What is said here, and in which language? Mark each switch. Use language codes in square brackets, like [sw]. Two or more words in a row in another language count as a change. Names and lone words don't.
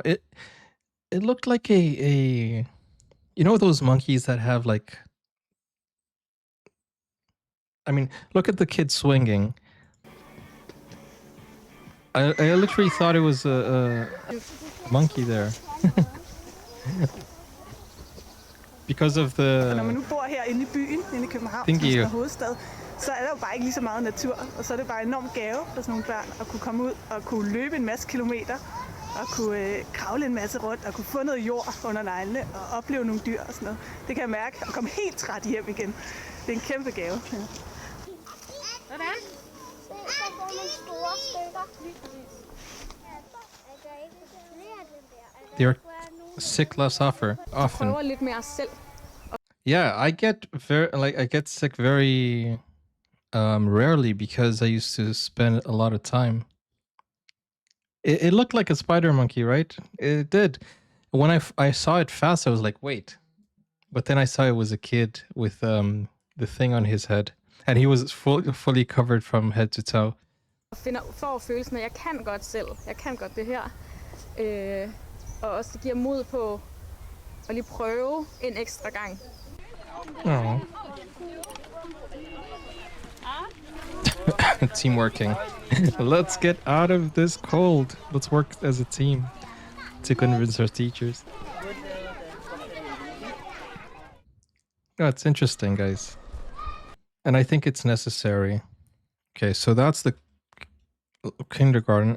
[en] It looked like a you know those monkeys that have like... I mean, look at the kid swinging. I literally thought it was a monkey there. Because of the... [da] Når man nu bor herinde i byen, inde i København, som er hovedstad, så er der jo bare ikke lige så meget natur, og så er det bare en enorm gave for sådan nogle børn at kunne komme ud og kunne løbe en masse kilometer, og kunne kravle en masse rundt, og kunne få noget jord under neglene, og opleve nogle dyr og sådan noget. Det kan jeg mærke, og komme helt træt hjem igen. Det er en kæmpe gave. Ja. Hvordan? Så får nogle store stykker. [en] They're sick less often. Yeah, I get sick very rarely because I used to spend a lot of time. It looked like a spider monkey, right? It did. When I saw it fast, I was like, wait. But then I saw it was a kid with the thing on his head, and he was fully covered from head to toe. [da] Får følelsen af, at jeg kan godt selv. Jeg kan godt det her. Og også det giver mod på at lige prøve en ekstra gang. [en] Oh. Teamworking. Let's get out of this cold. Let's work as a team to convince our teachers. Oh, it's interesting, guys. And I think it's necessary. Okay, so that's the kindergarten.